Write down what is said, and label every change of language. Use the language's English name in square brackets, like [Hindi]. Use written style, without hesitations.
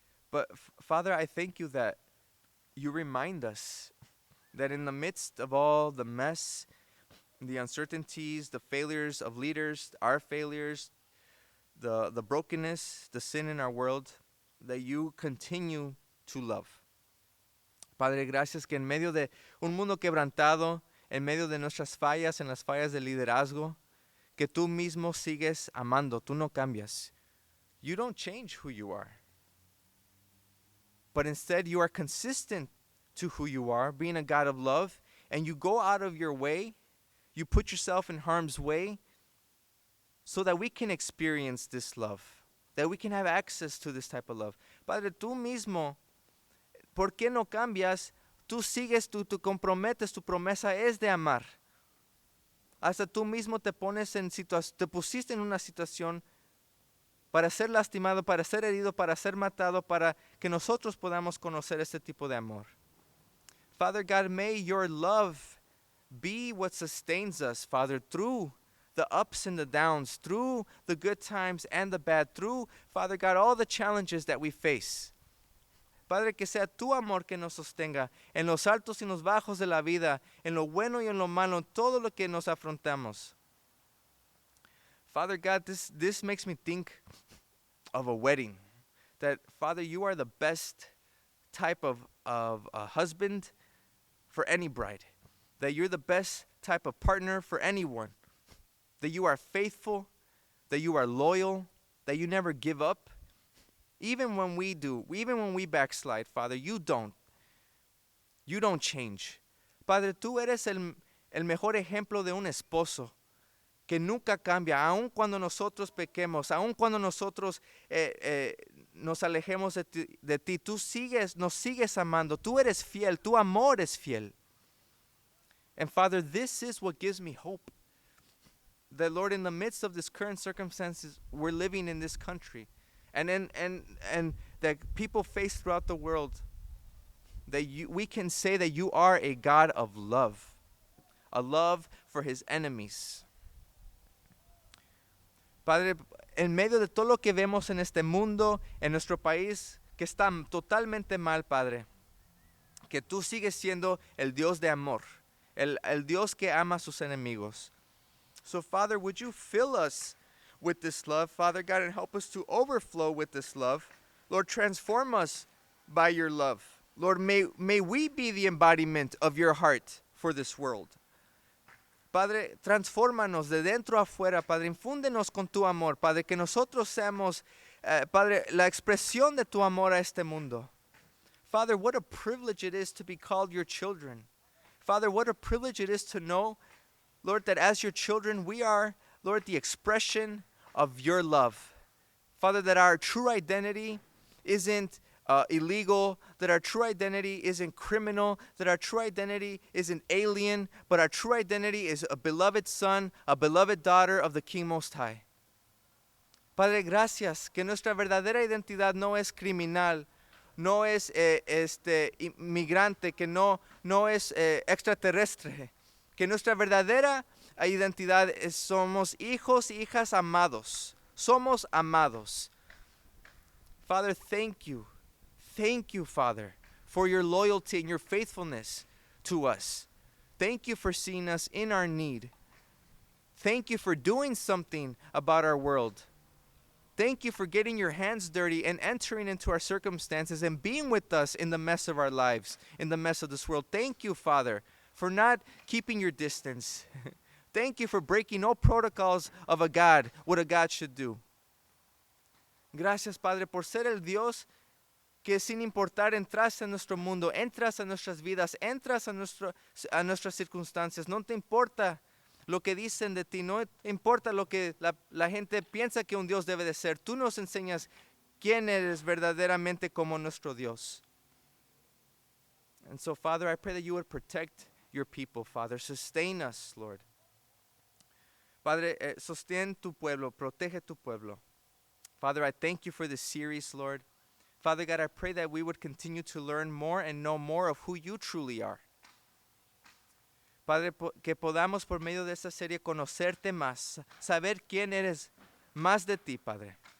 [English] But Father, I thank you that you remind us that in the midst of all the mess, the uncertainties, the failures of leaders, our failures, the brokenness, the sin in our world, that you continue to love. [Spanish] Padre, gracias que en medio de un mundo quebrantado, en medio de nuestras fallas, en las fallas del liderazgo, que tú mismo sigues amando, tú no cambias. [English] You don't change who you are. But instead you are consistent to who you are, being a God of love, and you go out of your way, you put yourself in harm's way so that we can experience this love, that we can have access to this type of love. [Spanish] Padre, tú mismo, ¿por qué no cambias? Tú sigues, tú comprometes, tu promesa es de amar. Hasta tú mismo te pusiste en una situación para ser lastimado, para ser herido, para ser matado, para que nosotros podamos conocer este tipo de amor. [English] Father God, may your love be what sustains us, Father, through the ups and the downs, through the good times and the bad, through, Father God, all the challenges that we face. [Spanish] Padre, que sea tu amor que nos sostenga en los altos y en los bajos de la vida, en lo bueno y en lo malo, en todo lo que nos afrontamos. [English] Father God, this makes me think of a wedding. That, Father, you are the best type of a husband for any bride. That you're the best type of partner for anyone. That you are faithful, that you are loyal, that you never give up. Even when we do, even when we backslide, Father, you don't. You don't change. [Spanish] Padre, tú eres el mejor ejemplo de un esposo que nunca cambia, aun cuando nosotros pequemos, aun cuando nosotros nos alejemos de ti, tú nos sigues amando, tú eres fiel, tu amor es fiel. [English] And Father, this is what gives me hope. That, Lord, in the midst of this current circumstances we're living in this country, and that people face throughout the world, that we can say that you are a God of love, a love for his enemies. [Spanish] Padre, en medio de todo lo que vemos en este mundo, en nuestro país, que está totalmente mal, Padre, que tú sigues siendo el Dios de amor, el Dios que ama a sus enemigos. [English] So, Father, would you fill us with this love, Father God, and help us to overflow with this love. Lord, transform us by your love. Lord, may we be the embodiment of your heart for this world. [Spanish] Padre, transfórmanos de dentro a afuera, Padre, infúndenos con tu amor, Padre, que nosotros seamos, Padre, la expresión de tu amor a este mundo. [English] Father, what a privilege it is to be called your children. Father, what a privilege it is to know, Lord, that as your children, we are, Lord, the expression of your love. Father, that our true identity isn't illegal, that our true identity isn't criminal, that our true identity isn't alien, but our true identity is a beloved son, a beloved daughter of the King Most High. [Spanish] Padre, gracias que nuestra verdadera identidad no es criminal, no es inmigrante, que no es extraterrestre, que nuestra verdadera identidad somos hijos y hijas amados, somos amados. [English] Father, thank you, Father, for your loyalty and your faithfulness to us. Thank you for seeing us in our need. Thank you for doing something about our world. Thank you for getting your hands dirty and entering into our circumstances and being with us in the mess of our lives, in the mess of this world. Thank you, Father, for not keeping your distance. Thank you for breaking all protocols of a God, what a God should do. [Spanish] Gracias, Padre, por ser el Dios que sin importar entras en nuestro mundo, entras a nuestras vidas, entras a nuestras circunstancias. No te importa lo que dicen de ti, no importa lo que la gente piensa que un Dios debe de ser. Tú nos enseñas quién eres verdaderamente como nuestro Dios. [English] And so, Father, I pray that you would protect your people, Father. Sustain us, Lord. [Spanish] Padre, sostén tu pueblo, protege tu pueblo. [English] Father, I thank you for this series, Lord. Father God, I pray that we would continue to learn more and know more of who you truly are. [Spanish] Padre, que podamos por medio de esta serie conocerte más, saber quién eres más de ti, Padre.